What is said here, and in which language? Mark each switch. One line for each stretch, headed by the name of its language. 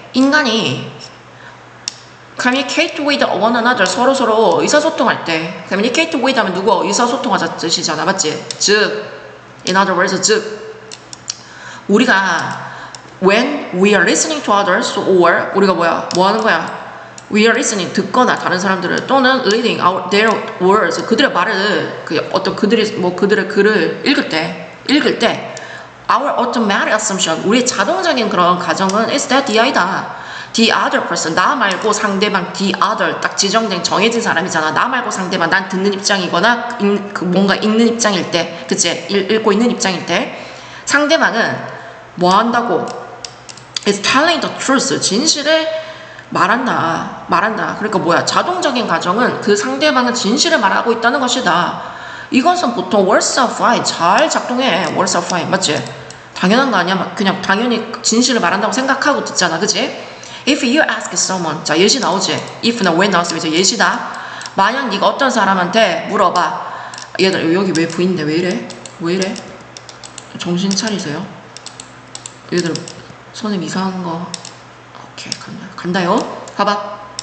Korean: 인간이
English: communicate with one another,
Korean: 서로 의사소통할 때. communicate with 하면 누구? 의사소통하자 뜻이잖아. 맞지?
English: 즉, in other words, 즉, 우리가 when we are listening to others, or
Korean: 우리가 뭐 하는 거야?
English: We are listening,
Korean: 듣거나 다른 사람들을, 또는
English: reading their words,
Korean: 그들의 말을, 그들의 글을 읽을 때
English: our automatic assumption,
Korean: 우리의 자동적인 그런 가정은
English: is that the other person, 나 말고 상대방, the other,
Korean: 딱 지정된 정해진 사람이잖아. 나 말고 상대방, 난 듣는 입장이거나 뭔가 읽는 입장일 때, 그치? 읽고 있는 입장일 때 상대방은 뭐 한다고?
English: is telling the truth,
Korean: 진실을 말한다. 그러니까 자동적인 가정은 그 상대방은 진실을 말하고 있다는 것이다. 이것은 보통
English: words are fine,
Korean: 잘 작동해.
English: words are fine, 맞지?
Korean: 당연한 거 아니야? 그냥 당연히 진실을 말한다고 생각하고 듣잖아, 그치?
English: If you ask someone,
Korean: 자, 예시 나오지? if나 when 나왔으면 이제 예시다. 만약 네가 어떤 사람한테 물어봐. 얘들 여기 왜 V인데 왜 이래? 정신 차리세요. 얘들 선생님 이상한 거. 오케이, 간다요. 봐봐.